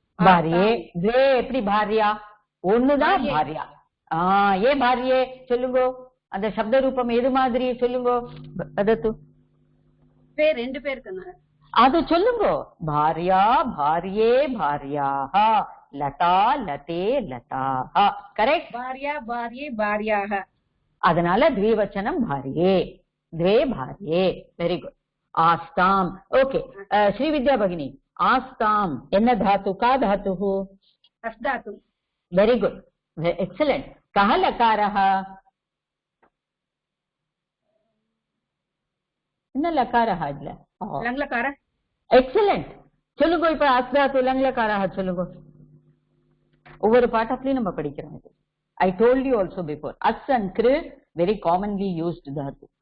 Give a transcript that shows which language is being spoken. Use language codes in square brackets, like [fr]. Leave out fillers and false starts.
[sa] भार्ये द्वे [ta] எப்படி [sa] भार्या [ta] ஒண்ணுதான் [sa] भार्या ये भार्ये [ta] சொல்லுங்க அந்த சப்த ரூபம் எது மாதிரி சொல்லுங்க [sa] वदतु [ta] ரெண்டு பேர் இருக்காங்க அது சொல்லுங்க [sa] भार्या भार्ये भार्याः लता लते लताः [en] correct [sa] भार्या भार्ये भार्याः [ta] அதனால [sa] द्विवचनं भार्ये द्वे भार्ये [en] very good [sa] आस्ताम [en] okay [sa] श्रीविद्या भगिनी आस्ताम् [ta] என்ன [sa] धातु का धातुः अस्धातु [en] very good excellent [sa] कः लकारः [ta] என்ன லகாரஹ இல்ல [en] लङ्लकार [ta] எக்ஸலென்ட் சொல்லுங்க இப்ப அஸ்தாத்து லங்லகாரஹ சொல்லுங்க ஒவ்வொரு பாட்டத்திலயும் நம்ம படிக்கிறோம் இது [en] I told you also before as and kr very commonly used dhatu